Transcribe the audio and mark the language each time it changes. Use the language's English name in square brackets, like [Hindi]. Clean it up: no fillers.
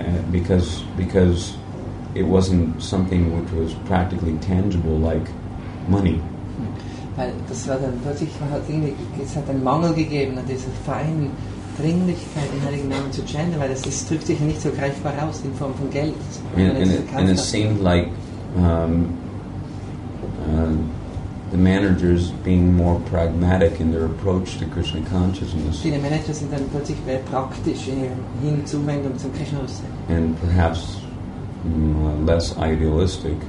[English] because it wasn't something which was practically tangible like money. [German] Weil das war dann plötzlich, es hat einen Mangel gegeben an dieser feinen Dringlichkeit, den Heiligen Namen zu chanten, weil das drückt sich nicht so greifbar aus in Form von Geld. [English] And it seemed like the managers being more pragmatic in their approach to Krishna consciousness. [German] Viele Manager sind dann plötzlich mehr praktisch in ihrer Hinzuwendung zum Krishna-Bewusstsein. [English] And perhaps less idealistic.